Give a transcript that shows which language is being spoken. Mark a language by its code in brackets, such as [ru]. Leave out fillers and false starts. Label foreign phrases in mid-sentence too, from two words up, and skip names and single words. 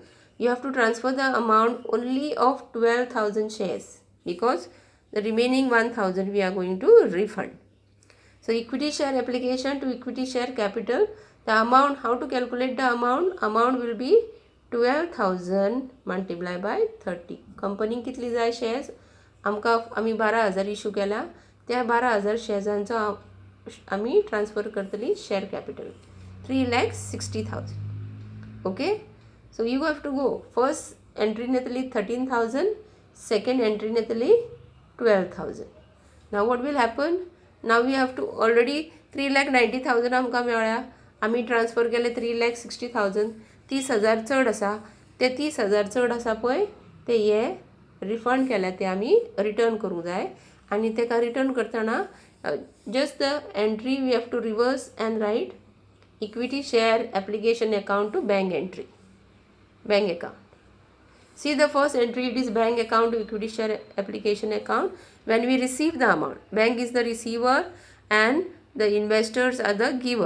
[en] You have to transfer the amount only of 12,000 shares because the remaining 1,000 we are going to refund. So equity share application to equity share capital, the amount, how to calculate the amount will be 12,000 multiplied by 30. [kok] कंपनीक कितली जाय शेअर्स, आमी 12,000 इशू केला, त्या 12,000 शेअर्सांचो आमी ट्रान्सफर करतली [en] share capital [kok] 3,60,000. [en] ओके, so you have to go, first entry नेतली 13,000, second entry नेतली 12,000. Now what will happen? Now we have to already 3,90,000 [kok] आमकां मेळ्ळ्या, आमी ट्रान्सफर केले [en] 3,60,000. [kok] 30,000 चड आसा, ते 30,000 चड आसा पळय ते हे रिफंड केल्या, ते आमी रिटर्न करूंक जाय. आनी तेका रिटर्न करतना [en] just the entry we have to reverse and write equity share application account to bank entry, bank account. See the first entry, it is bank account to equity share application account. When we receive the amount, bank is the receiver and the investors are the giver.